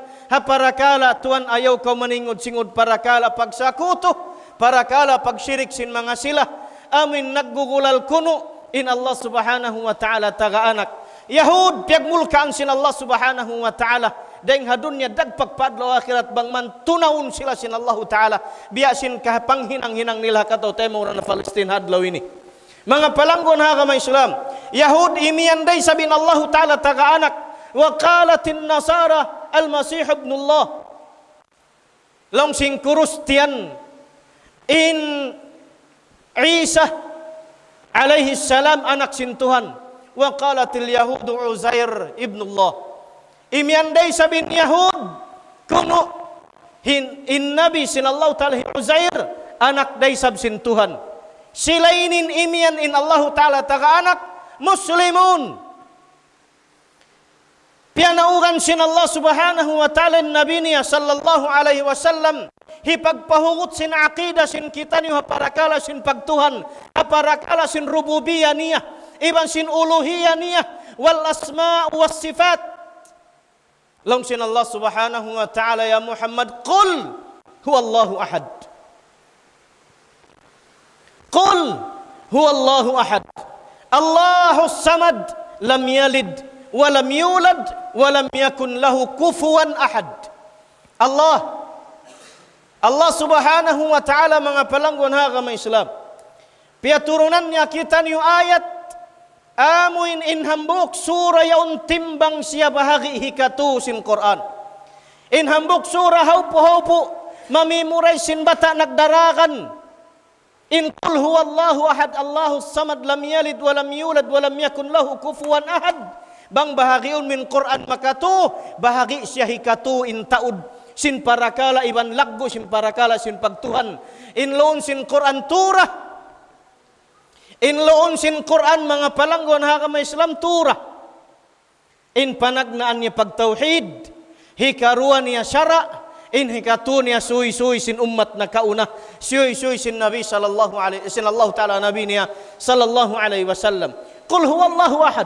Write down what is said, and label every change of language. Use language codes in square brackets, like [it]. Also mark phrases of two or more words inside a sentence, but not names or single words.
[tsg] Ha parakala tuan ayaw kau maningod singod parakala pagsakuto, parakala pagsyirik sin mga sila. Amin naggugulal kuno in Allah [ar] سبحانه وتعالى [tsg] taga-anak. Yahud piagmulkaan sin Allah [ar] سبحانه وتعالى. [tsg] Daing hadunya dagpagpadlaw akhirat bang man tunawon sila sin Allah ta'ala. Biya sin kahapanghinang-hinang nila kataw temo na Palestine hadlaw ini. Mga palanggon ha kamay Islam. Yahud imiyan day sabin Allah ta'ala taga-anak. [ar] وقالت النصارى المسيح ابن الله. [tsg] Long sing Kristiyan in Isa [ar] عليه السلام [tsg] anak sin Tuhan. [ar] وقالت اليهود عزير ابن الله. [tsg] Imianday sabin Yahud kuno in Nabi sin Allah ta'ala Uzair anak day sab sin Tuhan. Silainin imian in Allah ta'ala taga anak muslimun. Pianaugan sin Allah [ar] سبحانه وتعالى [tsg] Nabi niya [ar] صلى الله عليه وسلم [tsg] hipagpahugot sin aqidah sin kita niyo haparakala sin pagtuhan haparakala sin rububiyah niya iban sin uluhiyah niya [ar] والأسماء والصفات [tsg] long sin [ar] الله سبحانه وتعالى يا محمد قل هو الله أحد قل هو الله أحد الله الصمد لم يلد ولم يولد ولم يكن له كفوا أحد. [tsg] Allah [ar] سبحانه وتعالى [tsg] mga palanggon ha kamay Islam. Piaturunan niya kita niyo ayat amuin inhambuk sura yaun timbang siya bahagi hikatu sin Quran. Inhambuk sura haupo mamimuray sin bata nagdarakan. [ar] قل هو الله أحد الله الصمد لم يلد ولم يولد ولم يكن له كفوا أحد. [tsg] Bang bahagiun min Quran makatu bahagi siya hikatu in taud sin parakala iban laggo sin parakala sin pagtuhan in loon sin Quran turah in loon sin Quran mga palanggon ha kamay Islam turah in panagnaan niya pagtauhid hikaruan niya syara in hikatu niya suy sin ummat na kauna suy sin Nabi [ar] صلى الله عليه [tsg] sin Allah ta'ala Nabi niya [ar] صلى الله عليه وسلم قل هو الله أحد.